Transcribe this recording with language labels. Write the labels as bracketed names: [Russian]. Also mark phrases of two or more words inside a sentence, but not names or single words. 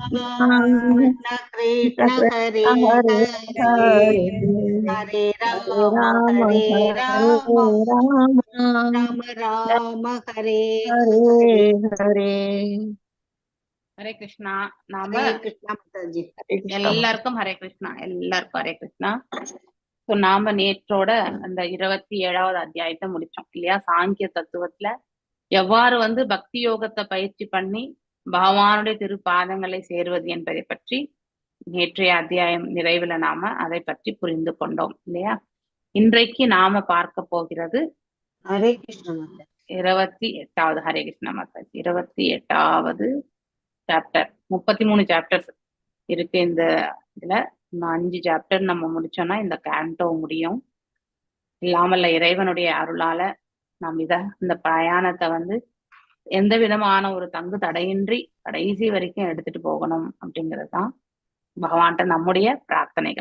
[Sanskrit] कृष्ण हरे हरे हरे हरे हरे हरे राम राम राम राम राम हरे हरे हरे हरे कृष्णा नाम [Hindi] हरे कृष्ण माताजी हरे कृष्ण [Tamil] எல்லாருக்கும் ஹரே கிருஷ்ணா எல்லாருக்கும் ஹரே கிருஷ்ணா. ஸோ நாம நேற்றோட அந்த 27வது அத்தியாயத்தை முடிச்சோம் இல்லையா? சாங்கிய தத்துவத்துல எவ்வாறு பக்தி யோகத்தை பயிற்சி பண்ணி பகவானுடைய திருப்பாதங்களை சேருவது என்பதை பற்றி நேற்றைய அத்தியாயம் நிறைவுல நாம அதை பற்றி புரிந்து கொண்டோம் இல்லையா? இன்றைக்கு நாம பார்க்க போகிறது [Hindi] हरे कृष्ण माता [Tamil] 28வது ஹரே கிருஷ்ண மாதாஜி 28வது சாப்டர். 33 சாப்டர்ஸ் இருக்கு இந்த இதுல. இன்னும் 5 சாப்டர் நம்ம முடிச்சோம்னா இந்த கேண்டோ முடியும். இல்லாமல்ல இறைவனுடைய அருளால நாம் இந்த பிரயாணத்தை எந்த விதமான ஒரு தங்கு தடையின்றி கடைசி வரைக்கும் எடுத்துட்டு போகணும் அப்படிங்கிறது தான் பகவான்கிட்ட நம்முடைய பிரார்த்தனைகள்.